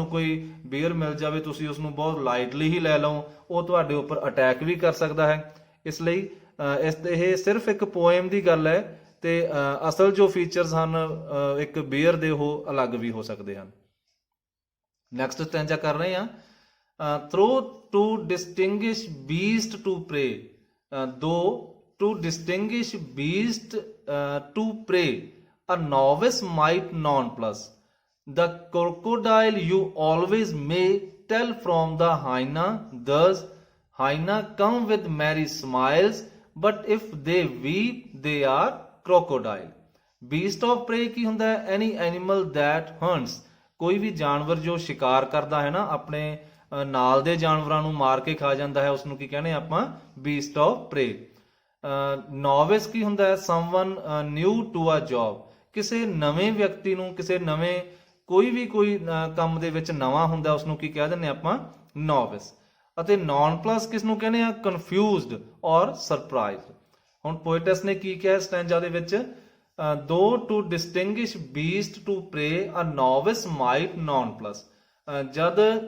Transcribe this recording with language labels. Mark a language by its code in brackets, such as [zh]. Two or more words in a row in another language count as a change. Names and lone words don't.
[pa] ਕੋਈ ਬੀਅਰ ਮਿਲ ਜਾਵੇ ਤੁਸੀਂ ਉਸ ਨੂੰ ਬਹੁਤ ਲਾਈਟਲੀ ਹੀ ਲੈ ਲਓ ਉਹ ਤੁਹਾਡੇ ਉੱਪਰ ਅਟੈਕ ਵੀ ਕਰ ਸਕਦਾ ਹੈ ਇਸ ਲਈ ਇਹ ਸਿਰਫ ਇੱਕ ਪੋਇਮ ਦੀ ਗੱਲ ਹੈ ਤੇ ਅਸਲ ਜੋ ਫੀਚਰਸ ਹਨ ਇੱਕ ਬੀਅਰ ਦੇ ਉਹ ਅਲੱਗ ਵੀ ਹੋ ਸਕਦੇ ਹਨ [en] next stanza [pa] ਕਰ ਰਹੇ ਹਾਂ [en] through to distinguish beast to prey though to distinguish beast to prey a novice might nonplus the crocodile you always may tell from the hyena thus hyena come with merry smiles but if they weep they are crocodile beast of prey [pa] ਕੀ ਹੁੰਦਾ ਹੈ [en] any animal that hunts [pa] ਕੋਈ ਵੀ ਜਾਨਵਰ ਜੋ ਸ਼ਿਕਾਰ ਕਰਦਾ ਹੈ ਨਾ ਆਪਣੇ ਨਾਲ ਦੇ ਜਾਨਵਰਾਂ ਨੂੰ ਮਾਰ ਕੇ ਖਾ ਜਾਂਦਾ ਹੈ ਉਸ ਨੂੰ ਕੀ ਕਹਿੰਦੇ ਆਪਾਂ [en] beast of prey [pa] ਨੋਵਿਸ ਕੀ ਹੁੰਦਾ ਹੈ [en] someone new to a job [pa] ਕਿਸੇ ਨਵੇਂ ਵਿਅਕਤੀ ਨੂੰ ਕਿਸੇ ਨਵੇਂ ਕੋਈ ਕੰਮ ਦੇ ਵਿੱਚ ਨਵਾਂ ਹੁੰਦਾ ਉਸ ਨੂੰ ਕੀ ਕਹਿ ਦਿੰਦੇ ਆਪਾਂ ਨੋਵਿਸ ਅਤੇ ਨੌਨ ਪਲੱਸ ਕਿਸ ਨੂੰ ਕਹਿੰਦੇ ਆ [en] confused or surprised [pa] ਹੁਣ ਪੋਇਟਸ ਨੇ ਕੀ ਕਿਹਾ ਸਟੈਂਜਾ ਦੇ ਵਿੱਚ [en] though to distinguish beast to prey a novice might nonplus [pa] ਜਦ